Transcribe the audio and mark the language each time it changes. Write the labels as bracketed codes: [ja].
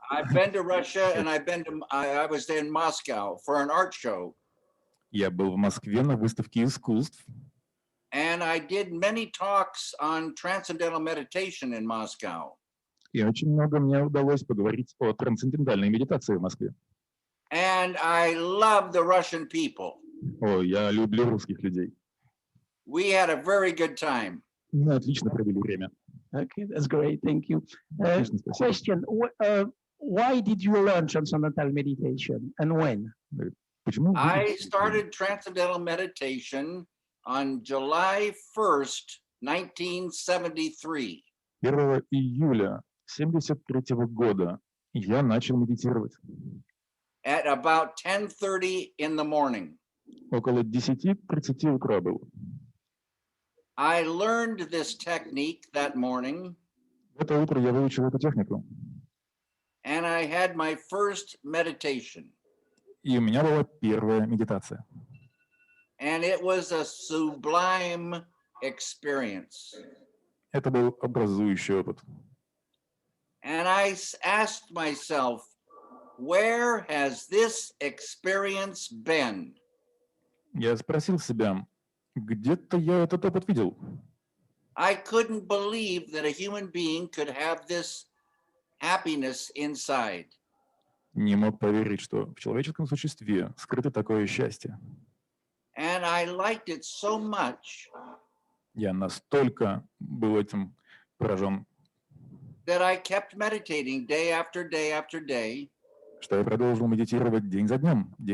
[en] I've been to Russia, and I was in Moscow for an art show. [ru] Я был в Москве на выставке искусств. [en] And I did many talks on transcendental meditation in Moscow. [ru] И очень много мне удалось поговорить о трансцендентальной медитации в Москве. [en] And I love the Russian people. [ru] О, я люблю русских людей. [en] We had a very good time. [ru] Мы отлично провели время. [en] Okay, that's great. Thank you. Question: why did you learn transcendental meditation and when? [ru] Почему? [en] I started transcendental meditation on July 1st, 1973. [ru] 1 июля 1973 года я начал медитировать. [en] At about 10:30 in the morning. [ru] Около 10:30 утра было. [en] I learned this technique that morning. [ru] В это утро я выучил эту технику. [en] And I had my first meditation. [ru] И у меня была первая медитация. [en] And it was a sublime experience. [ru] Это был образующий опыт. [en] And I asked myself, where has this experience been? [ru] Я спросил себя, где-то я этот опыт видел. [en] I couldn't believe that a human being could have this happiness inside. [ru] Не мог поверить, что в человеческом существе скрыто такое счастье. [en] And I liked it so much. [ru] Я настолько был этим поражен, [en] That I kept meditating day after day after day. [ru] Что я продолжил медитировать день за днем.